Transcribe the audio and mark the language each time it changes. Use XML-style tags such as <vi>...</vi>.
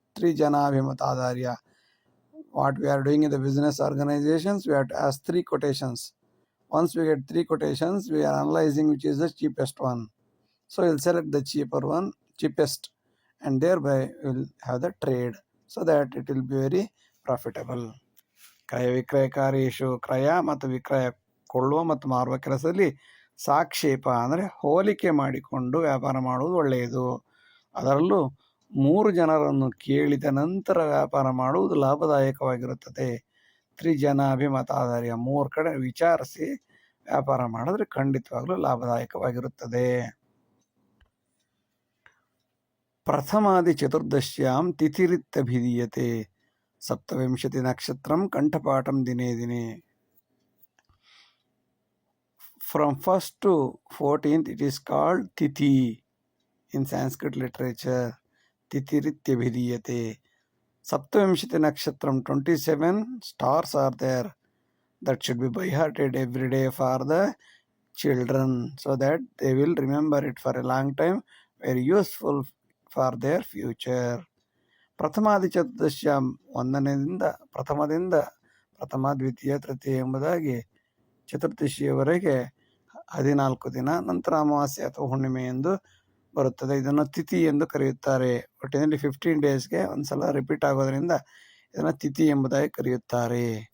<en>3</en> <sa>janabhimatadharya.</sa> <en>What we are doing in the business organizations, we have to ask 3 quotations. Once we get 3 quotations, we are analyzing which is the cheapest one. So we'll select the cheapest, and thereby we'll have the trade, so that it will be very profitable.</en> <sa>ಕ್ರಯ ವಿಕ್ರಯ ಕಾರ್ಯೇಷು,</sa> <en>ಕ್ರಯ ಮತ್ತು ವಿಕ್ರಯ</en> <kn>ಕೊಳ್ಳುವ ಮತ್ತು ಮಾರುವ ಕೆಲಸದಲ್ಲಿ ಸಾಕ್ಷೇಪ ಅಂದರೆ ಹೋಲಿಕೆ ಮಾಡಿಕೊಂಡು ವ್ಯಾಪಾರ ಮಾಡುವುದು ಒಳ್ಳೆಯದು. ಅದರಲ್ಲೂ 3 ಜನರನ್ನು ಕೇಳಿದ ನಂತರ ವ್ಯಾಪಾರ ಮಾಡುವುದು ಲಾಭದಾಯಕವಾಗಿರುತ್ತದೆ.</kn> <sa>ತ್ರಿಜನಾಭಿಮತಾಧಾರ್ಯ</sa> <kn>3 ಕಡೆ ವಿಚಾರಿಸಿ ವ್ಯಾಪಾರ ಮಾಡಿದ್ರೆ ಖಂಡಿತವಾಗ್ಲೂ ಲಾಭದಾಯಕವಾಗಿರುತ್ತದೆ.</kn> <sa>ಪ್ರಥಮಾದಿ ಚತುರ್ದಶ್ಯಾಂ ತಿಥಿರಿತ್ಯಭಿಧೀಯತೆ. ಸಪ್ತವಿಂಶತಿ ನಕ್ಷತ್ರಂ ಕಂಠಪಾಠಂ ದಿನೇ ದಿನೇ.</sa> <en>From 1st to 14th it is called Tithi in Sanskrit literature.</en> <sa>Tithirityabhidiyate. Saptavimshati Nakshatram,</sa> <en>27 stars are there. That should be by hearted every day for the children so that they will remember it for a long time. Very useful for their future.</en> <sa>ಪ್ರಥಮಾದಿ ಚತುರ್ದಶ್ಯಾಂ</sa> <kn>ಒಂದನೇದಿಂದ ಪ್ರಥಮ ದ್ವಿತೀಯ ತೃತೀಯ ಎಂಬುದಾಗಿ ಚತುರ್ದಶಿಯವರೆಗೆ 14 ದಿನ, ನಂತರ ಅಮಾವಾಸ್ಯೆ ಅಥವಾ ಹುಣ್ಣಿಮೆ ಎಂದು ಬರುತ್ತದೆ. ಇದನ್ನು ತಿಥಿ ಎಂದು ಕರೆಯುತ್ತಾರೆ. ಒಟ್ಟಿನಲ್ಲಿ 15 ಡೇಸ್ಗೆ ಒಂದ್ಸಲ ರಿಪೀಟ್ ಆಗೋದ್ರಿಂದ ಇದನ್ನು ತಿಥಿ ಎಂಬುದಾಗಿ ಕರೆಯುತ್ತಾರೆ.</kn>